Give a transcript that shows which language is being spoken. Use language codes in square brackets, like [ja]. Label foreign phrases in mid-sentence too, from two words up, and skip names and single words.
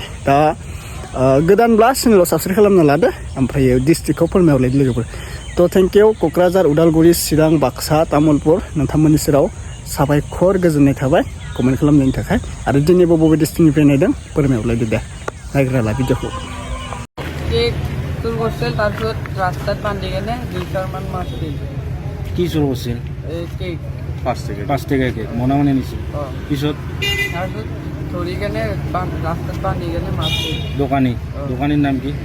[brx] दा गोदानब्ला चेनेलाव साबस्क्राइब खालामना लादो, ओमफ्राय डिस्ट्रिक्टखौ फोरमायहरलायदो लोगोफोर। [en] थ' thank you. [brx] क'क्राझार, उदालगुरि, चिरां, बाक्सा, तामुलपुर नोंथांमोननि सेराव साबायखर गोजोननाय थाबाय कमेन्ट खालामनायनि थाखाय। आरो दिनैबो बबे डिस्ट्रिक्टनिफ्राय नायदों फोरमायहरलायदो दे, नायग्रा ला भिडिअखौ। [as] চুৰ কৰিছিল, তাৰপিছত ৰাস্তাত বান্ধি কেনে 2 মান মাছ দিল। কি চুৰ কৰিছিল? এই কেক 5 টকা কেক মনে মনে নিছিল। অঁ। পিছত তাৰপিছত ধৰি কেনে ৰাস্তাত বান্ধি কেনে মাৰছে। দোকানী দোকানীৰ নাম কি?